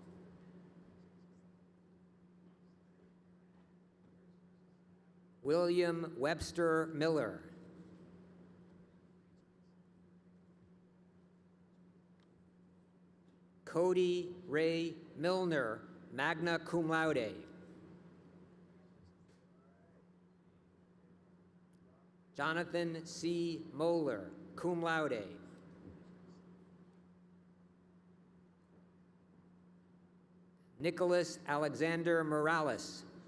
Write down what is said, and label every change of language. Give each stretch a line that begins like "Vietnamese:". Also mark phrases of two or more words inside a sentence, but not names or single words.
English: William Webster Miller. Cody Ray Milner,
Latin: magna cum laude.
English: Jonathan C. Moeller,
Latin: cum laude.
English: Nicholas Alexander Morales.